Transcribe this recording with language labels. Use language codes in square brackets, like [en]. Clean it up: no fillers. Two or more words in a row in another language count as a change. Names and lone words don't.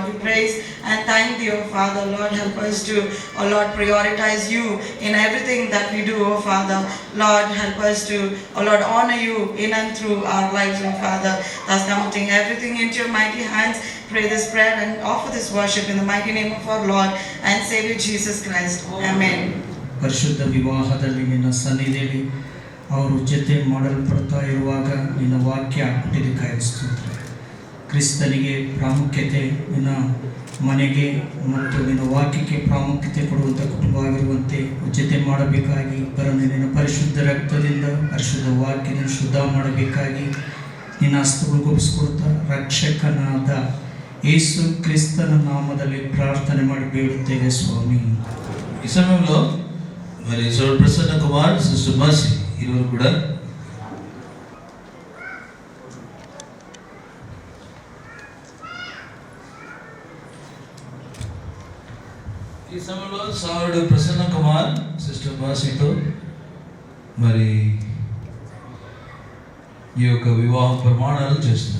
[en] We praise and thank Thee, O Father. Lord, help us to, O Lord, prioritize You in everything that we do, O Father. Lord, help us to, O Lord, honor You in and through our lives, O Father. Thus committing everything into Your mighty hands, pray this prayer and offer this worship in the mighty name of our Lord and Savior Jesus Christ. Amen. [kn] ಪರಿಶುದ್ಧ ವಿವಾಹದಲ್ಲಿ ನಿನ್ನ ಸನ್ನಿಧಿಯಲ್ಲಿ ಅವರು ಜೊತೆ ಮಾಡಲ್ಪಡ್ತಾ ಇರುವಾಗ ನಿನ್ನ ವಾಕ್ಯ ಹುಟ್ಟಿದಕ್ಕಾಗಿ ಸ್ತೋತ್ರ. ಕ್ರಿಸ್ತನಿಗೆ ಪ್ರಾಮುಖ್ಯತೆ, ನಿನ್ನ ಮನೆಗೆ ಮತ್ತು ನಿನ್ನ ವಾಕ್ಯಕ್ಕೆ ಪ್ರಾಮುಖ್ಯತೆ ಕೊಡುವಂಥ ಕುಟುಂಬವಾಗಿರುವಂತೆ ಜೊತೆ ಮಾಡಬೇಕಾಗಿ ಬರೋಣ. ನಿನ್ನ ಪರಿಶುದ್ಧ ರಕ್ತದಿಂದ ಪರಿಶುದ್ಧ ವಾಕ್ಯನ ಶುದ್ಧ ಮಾಡಬೇಕಾಗಿ ನಿನ್ನ ಹಸ್ತಗೊಳಿಸ್ಕೊಡ್ತಾ ರಕ್ಷಕನಾದ ಯೇಸು ಕ್ರಿಸ್ತನ ನಾಮದಲ್ಲಿ ಪ್ರಾರ್ಥನೆ ಮಾಡಿ ಬೇಡುತ್ತೇವೆ ಸ್ವಾಮಿ. [te] ఈ సమయంలో మరి సోదరుడు ప్రసన్న కుమార్, సిస్టర్ మర్సీ ఇరువురు కూడా ఈ సమయంలో సోదరుడు ప్రసన్న కుమార్ సిస్టర్ మర్సీతో మరి ఈ యొక్క వివాహ ప్రమాణాలు చేస్తున్నారు.